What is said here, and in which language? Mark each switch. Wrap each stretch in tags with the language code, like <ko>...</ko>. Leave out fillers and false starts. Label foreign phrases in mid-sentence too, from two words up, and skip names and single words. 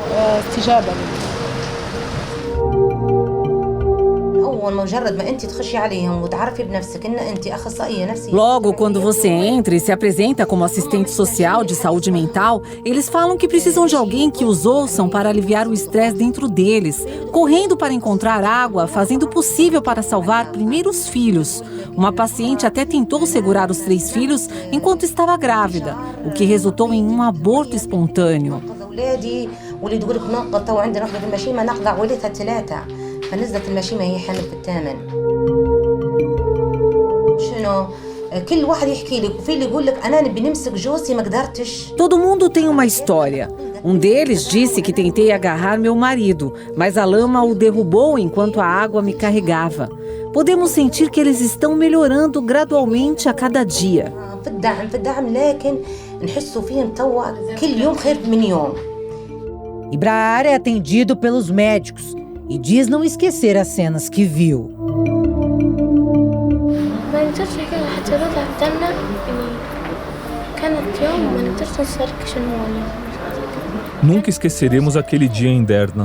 <pt>Logo, quando você entra e se apresenta como assistente social de saúde mental, eles falam que precisam de alguém que os ouçam para aliviar o estresse dentro deles, correndo para encontrar água, fazendo o possível para salvar primeiro os filhos. Uma paciente até tentou segurar os 3 filhos enquanto estava grávida, o que resultou em um aborto espontâneo.</pt> <ar>فنزلت المشيمة هي حامل في الثامن شنو كل واحد يحكي لك وفي اللي يقول لك أنا نبي نمسك جوزي ما قدرتش.</ar> <pt>Todo mundo tem uma história. Um deles disse que tentei agarrar meu marido, mas a lama o derrubou enquanto a água me carregava. Podemos sentir que eles estão melhorando gradualmente a cada dia.</pt> <ar>في الدعم لكن نحسوا فيهم توا كل يوم خير من يوم.</ar> <pt>Ibrahar é atendido pelos médicos e diz não esquecer as cenas que viu. Nunca esqueceremos aquele dia em Derna.</pt>